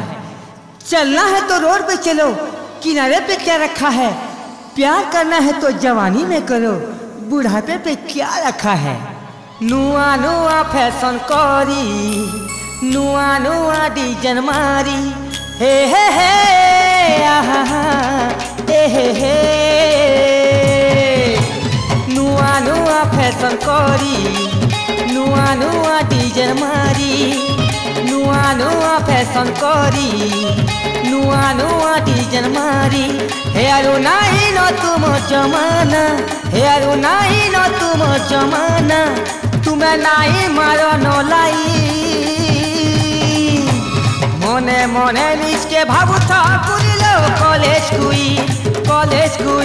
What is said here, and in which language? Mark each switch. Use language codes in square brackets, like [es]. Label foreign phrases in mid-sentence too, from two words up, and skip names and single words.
[hi] चलना है तो रोड पे चलो, किनारे पे क्या रखा है। प्यार करना है तो जवानी में करो, बुढ़ापे पे क्या रखा है। [or] ନୁଆ ନୁଆ ଫେସନ କରି, ନୁଆ ନୁଆ ଡିଜାଇନ ମାରି, ହେ ଆହା ହେ ନୁଆ ନୁଆ ଫେସନ କରି, ନୁଆ ନୁଆ ଡିଜାଇନ ମାରି, ନୁଆ ନୁଆ ଫେସନ କରି, ନୁଆ ନୁଆ ଡିଜାଇନ ମାରି। [hi] हेरो नहीं न तुम जमाना, हेरो नहीं न तुम जमाना, तुम्हें नहीं मारो नलाई। [or] ମନେ ମନେ ନିଜକେ ଭାବୁ ଥା ପୁରିଲୋ କଲେଜ କୁଇ, କଲେଜ କୁଇ।